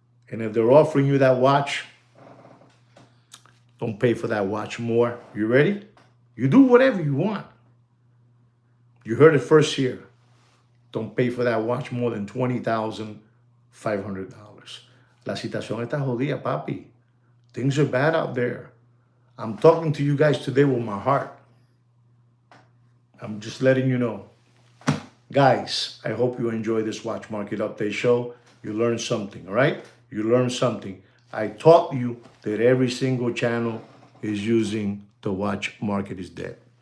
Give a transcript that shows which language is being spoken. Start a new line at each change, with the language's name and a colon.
English: And if they're offering you that watch, don't pay for that watch more. You ready? You do whatever you want. You heard it first here. Don't pay for that watch more than $20,500.
Spanish: La situación está jodida, papi.
English: Things are bad out there. I'm talking to you guys today with my heart. I'm just letting you know. Guys, I hope you enjoy this Watch Market Update show. You learned something, all right? You learned something. I taught you that every single channel is using the watch market is dead.